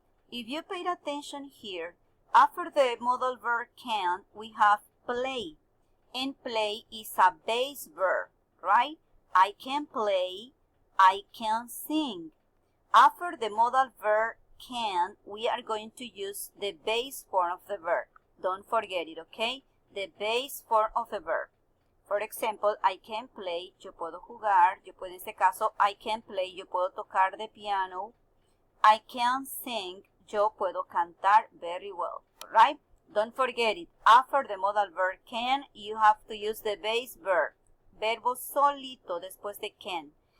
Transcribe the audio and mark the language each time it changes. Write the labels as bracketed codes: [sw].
[en] If you paid attention here, after the modal verb can, we have play. And play is a base verb, right? I can play, I can sing. After the modal verb can, we are going to use the base form of the verb. Don't forget it, okay? The base form of the verb. For example, I can play, [es] yo puedo jugar, yo puedo, en este caso, [en] I can play, [es] yo puedo tocar [en] the piano. I can sing, [es] yo puedo cantar [en] very well, right? Don't forget it. After the modal verb can, you have to use the base verb. [es] Verbo solito después de can.